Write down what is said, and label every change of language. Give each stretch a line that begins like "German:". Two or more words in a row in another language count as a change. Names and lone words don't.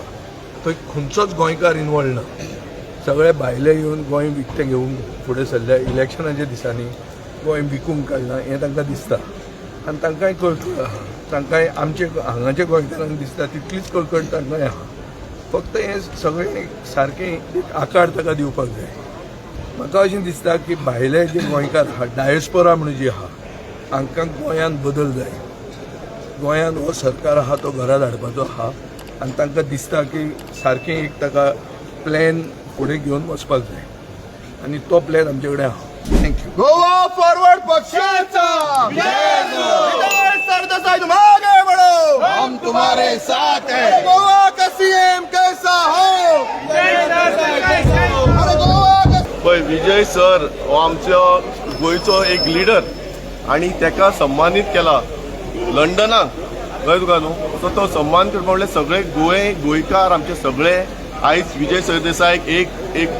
Konkani: थंय खंयचोच गोंयकार इनवॉल्व ना सगळे भायले येवन गोंय विकतें घेवून फुडें सरल्या इलेक्शनाच्या दिसांनी गोंय विकूंक काडना हें तांकां दिसता आनी तांकांय कळकळ आहा तांकांय आमचे हांगाच्या गोंयकारांक दिसता तितलीच कळकळ तांकांय आहा फक्त हें सगळें सारकें एक आकार ताका दिवपाक जाय म्हाका अशें दिसता की भायले जे गोंयकार आहा डायस्पोरा म्हणून जी आहा हांकां गोंयांत बदल जाय गोंयांत हो सरकार आहा तो घरा धाडपाचो आहा आनी तांकां दिसता की सारकें एक ताका प्लॅन फुडें घेवन वचपाक जाय आनी तो प्लॅन आमचे कडेन आहा थँक्यू
Hindi: गोवा फॉरवर्ड पक्षाचा सरदेसाई तुम आगे बढ़ो हम तुम्हारे साथ हैं गोवा का सीएम कैसा हो
Konkani: पळय विजय सर हो आमचो गोंयचो एक लिडर आनी ताका सन्मानीत केला लंडनाक कळ्ळें तुका न्हू सो तो सन्मान करपा म्हणल्यार सगळे गोंयकार आमचे सगळे आयज विजय सरदेसायक एक